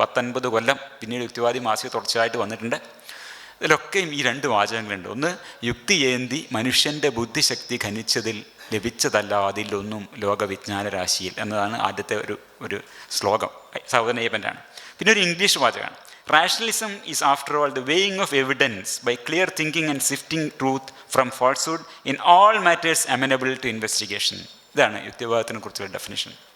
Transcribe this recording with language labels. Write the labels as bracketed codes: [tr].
[ml] 19 കൊല്ലം പിന്നീട് യുക്തിവാദി മാസിക തുടർച്ചയായിട്ട് വന്നിട്ടുണ്ട്. ഇതിലൊക്കെയും ഈ 2 വാചകങ്ങളുണ്ട്. ഒന്ന്, യുക്തി ഏന്തി മനുഷ്യൻ്റെ ബുദ്ധിശക്തി ഖനിച്ചതിൽ ലഭിച്ചതല്ല അതിലൊന്നും ലോകവിജ്ഞാന രാശിയിൽ എന്നതാണ് ആദ്യത്തെ ഒരു ശ്ലോകം, സഹോദരൻ അയ്യപ്പൻ്റെ ആണ്. പിന്നെ ഒരു ഇംഗ്ലീഷ് വാചകമാണ്. [en] Rationalism is after all the weighing of evidence by clear thinking and sifting truth from falsehood in all matters amenable to investigation. [ml] ഇതാണ് യുക്തിവാദത്തിനെ കുറിച്ചുള്ള ഡെഫിനിഷൻ.